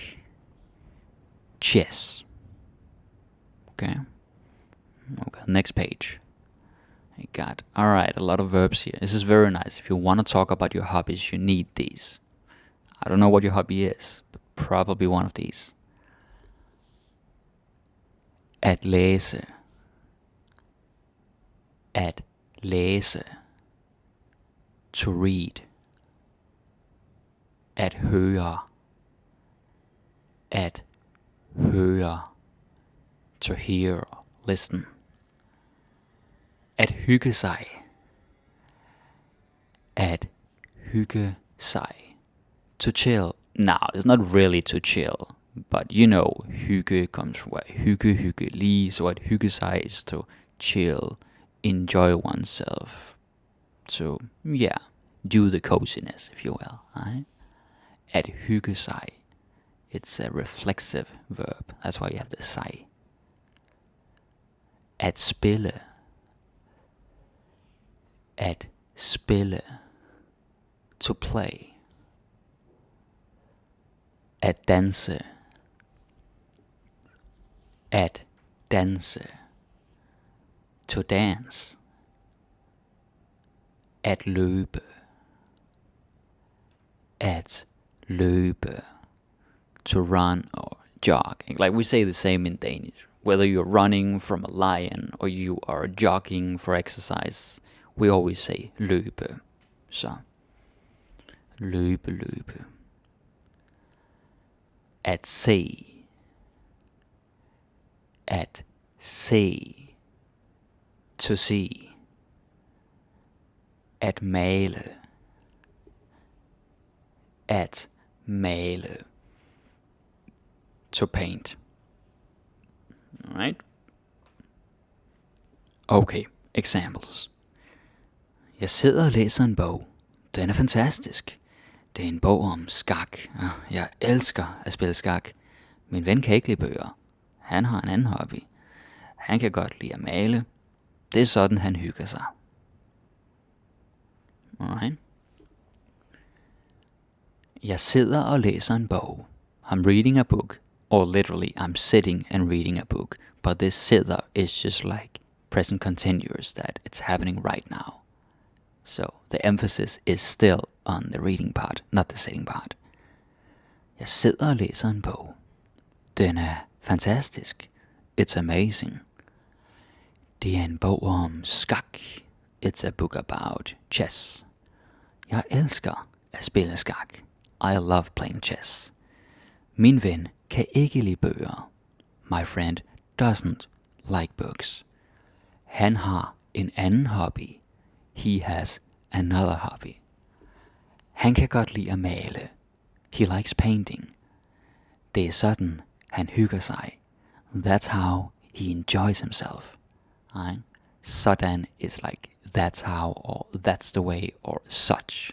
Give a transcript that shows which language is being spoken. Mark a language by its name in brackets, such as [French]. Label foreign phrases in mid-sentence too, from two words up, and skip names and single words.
[English] Chess. Okay, next page. I got, alright, a lot of verbs here. This is very nice. If you want to talk about your hobbies, you need these. I don't know what your hobby is, but probably one of these. [Danish] At læse. At læse. [English] To read. [Danish] At høre. At høre. [English] To hear, listen. [Danish] At hygge sig. At hygge sig. [English] To chill. Now, it's not really to chill, but you know, hygge comes from hyggelig, so [Danish] at hygge sig [English] is to chill, enjoy oneself. So, yeah, do the coziness, if you will. Right? [Danish] At hygge sig. [English] It's a reflexive verb. That's why you have the sig. [Danish] At spille. At spille. [English] To play. [Danish] At danse. At danse. [English] To dance. [Danish] At løbe. At løbe. [English] To run or jog. Like we say the same in Danish. whether you're running from a lion or you are jogging for exercise, we always say løbe. [Danish] Så løbe. At se. At se. [English] To see. [Danish] At male. At male. [English] To paint. Alright? Okay, examples. [Danish] Jeg sidder og læser en bog. Den er fantastisk. Det er en bog om skak. Jeg elsker at spille skak. Min ven kan ikke lide bøger. Han har en anden hobby. Han kan godt lide at male. Det er sådan, han hygger sig. [English] Alright. [Danish] Jeg sidder og læser en bog. [English] I'm reading a book. Or literally, I'm sitting and reading a book. But this sidder is just like present continuous, that it's happening right now. So the emphasis is still on the reading part, not the sitting part. [Danish] Jeg sidder og læser en bog. Den er fantastisk. [English] It's amazing. [Danish] Det er en bog om skak. [English] It's a book about chess. [Danish] Jeg elsker at spille skak. [English] I love playing chess. [Danish] Min ven kan ikke lide bøger. [English] My friend doesn't like books. [Danish] Han har en anden hobby. [English] He has another hobby. [Danish] Han kan godt lide at male. [English] He likes painting. [Danish] Det er sådan, han hygger sig. [English] That's how he enjoys himself. Right? Sådan is like that's how, or that's the way, or such.